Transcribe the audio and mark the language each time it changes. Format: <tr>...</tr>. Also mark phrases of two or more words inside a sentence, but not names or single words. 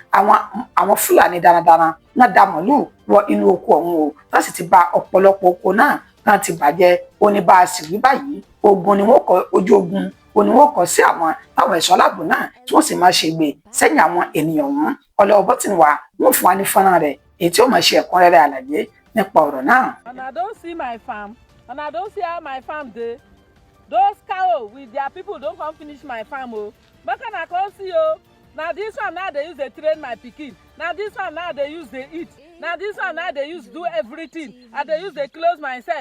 <yo>àwọn Fúlàní darandaran náà dá màálù wọ inú oko ọ̀hún o láti ti ba ọ̀pọ̀lọpọ̀ oko náà ti bàjẹ́ ó ní bá a sì wí báyìí ogun ni wọ́n kọ ojú ogun ó ní wọ́n kọ sí àwọn táwọn ẹ̀ṣọ́ aláàbò náà tí wọ́n sì máa ṣe gbé sẹ́yìn àwọn ènìyàn ọ̀hún ọlọ́wọ́ bọ́tìnì wa wọ́n fún wa ní fọ́nrán rẹ̀ èyí tí ó máa ṣe ẹ̀kúnrẹ́rẹ́ àlàyé nípa ọ̀rọ̀ náà.</yo> <pcm>And I don't see my farm and I don't see how my farm dey. Those cow with their people don come finish my farm o. Make una come see o. Na this one now dey use dey train my pikin. Na this one now dey use dey eat. Na this one now dey use do everything. I dey use dey close myself.</pcm>